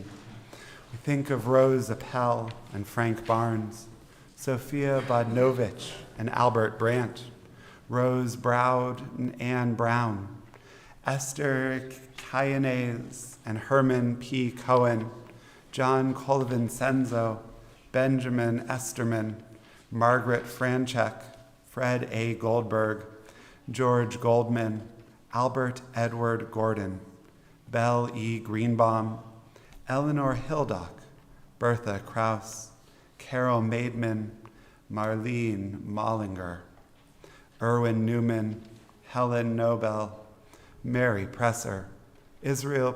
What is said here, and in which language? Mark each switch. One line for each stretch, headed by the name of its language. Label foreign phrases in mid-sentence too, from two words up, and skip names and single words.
English: We think of Rose Appel and Frank Barnes, Sophia Bodnovich and Albert Brandt, Rose Browd and Anne Brown, Esther Cayanez and Herman P. Cohen, John Colvin Senzo, Benjamin Esterman, Margaret Franchek, Fred A. Goldberg, George Goldman, Albert Edward Gordon, Belle E. Greenbaum, Eleanor Hildock, Bertha Kraus, Carol Maidman, Marlene Mollinger, Erwin Newman, Helen Nobel, Mary Presser, Israel